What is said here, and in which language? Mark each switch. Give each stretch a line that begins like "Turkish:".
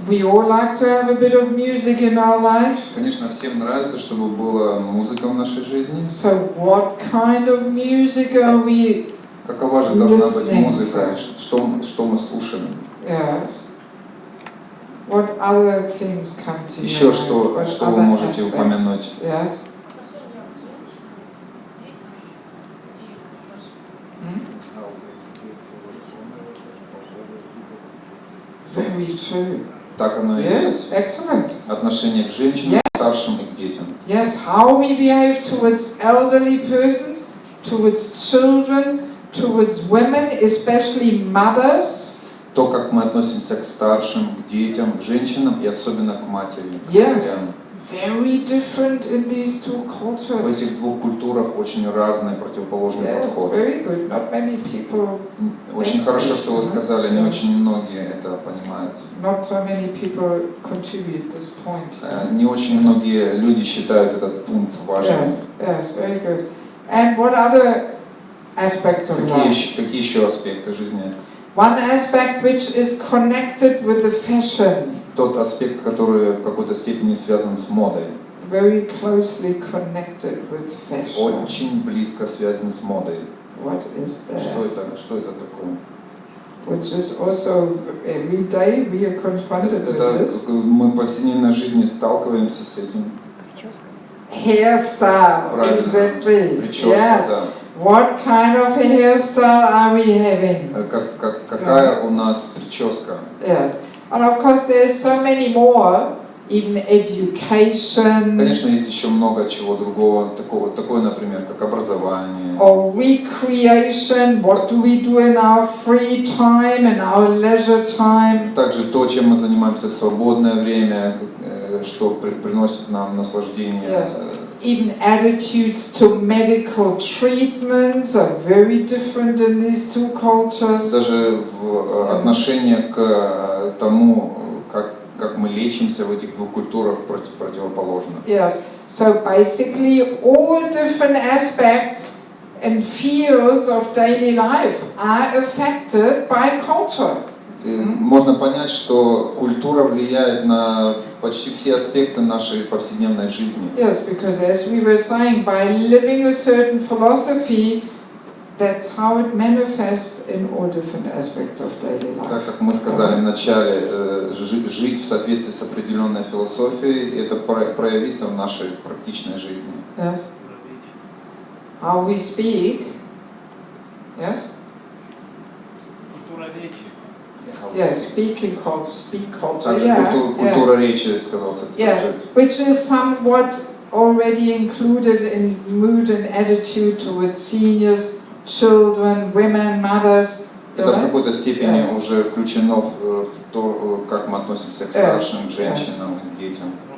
English: We all like to have a bit of music in our life.
Russian: Конечно, всем нравится, чтобы была музыка в нашей жизни.
English: So what kind of music are we?
Russian: Какова же должна быть музыка? Что мы слушаем?
English: Yes. What other things come to
Russian: Еще
English: mind?
Russian: что вы можете упомянуть?
English: Yes. Very true.
Russian: Так оно и есть.
English: Excellent.
Russian: Отношение к женщинам, к старшим и к детям.
English: Yes, how we behave towards elderly persons, towards children, towards women, especially mothers.
Russian: То, как мы относимся к старшим, к детям, к женщинам и особенно к матери.
English: Yes. Very different in these two cultures.
Russian: этих двух культурах очень разные противоположные
English: Yes,
Russian: подходы.
English: very good. Not many people.
Russian: Очень хорошо, что вы сказали, не очень многие это понимают.
English: Not so many people contribute this point.
Russian: Не очень многие люди считают этот пункт важным.
English: Yes, yes, very good. And what other aspects of life?
Russian: Какие еще аспекты жизни?
English: One aspect which is connected with the fashion.
Russian: Тот аспект, который в какой-то степени связан с модой.
English: Very closely connected with fashion.
Russian: Очень близко связан с модой.
English: What is that?
Russian: Что это такое?
English: Which is also every day we are confronted with this.
Russian: Мы в повседневной жизни сталкиваемся с этим.
English: Hairstyle.
Russian: Правильно.
English: Exactly.
Russian: Прическа,
English: Yes.
Russian: да.
English: What kind of a hairstyle are we having?
Russian: Какая у нас прическа?
English: Yes. And of course there's so many more, even education.
Russian: Конечно, есть еще много чего другого, такое, например, как образование.
English: Or recreation, what do we do in our free time and our leisure time?
Russian: Также то, чем мы занимаемся в свободное время, что приносит нам наслаждение.
English: Yes. Even attitudes to medical treatments are very different in these two cultures.
Russian: Даже в отношении к тому, как мы лечимся в этих двух культурах, противоположно.
English: Yes. So basically all different aspects and fields of daily life are affected by culture.
Russian: Можно понять, что культура влияет на почти все аспекты нашей повседневной жизни.
English: Yes, because as we were saying, by living a certain philosophy, that's how it manifests in all different aspects of daily life.
Russian: Так как мы сказали в начале, жить в соответствии с определенной философией, это проявится в нашей практичной жизни.
English: Yes. How we speak. Yes.
Russian: Культура речи.
English: Yes, speak culture.
Russian: Также
English: Yeah.
Russian: культура речи, сказал
English: Yes, which is somewhat already included in mood and attitude towards seniors, children, women, mothers,
Russian: Это в какой-то степени уже включено в то, как мы относимся к старшим, к женщинам и к детям.